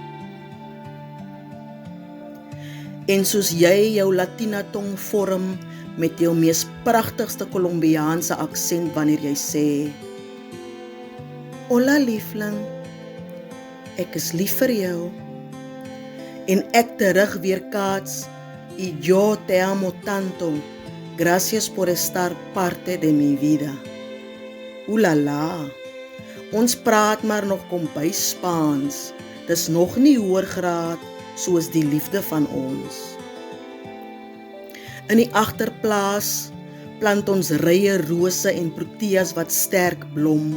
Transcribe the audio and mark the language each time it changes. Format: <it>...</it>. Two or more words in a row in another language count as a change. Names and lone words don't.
<af>En soos jy jou Latina tong vorm met jou mees pragtigste Kolumbiaanse aksent wanneer jy sê: Hola liefling, ek is lief vir jou. En ek terug weerkaats:</af> <es>Y yo te amo tanto, gracias por estar parte de mi vida.</es> <af>Oelala, ons praat maar nog kombuis Spaans, dis nog nie hoërgraad soos die liefde van ons. In die agterplaas plant ons rye rose en proteas wat sterk blom.</af>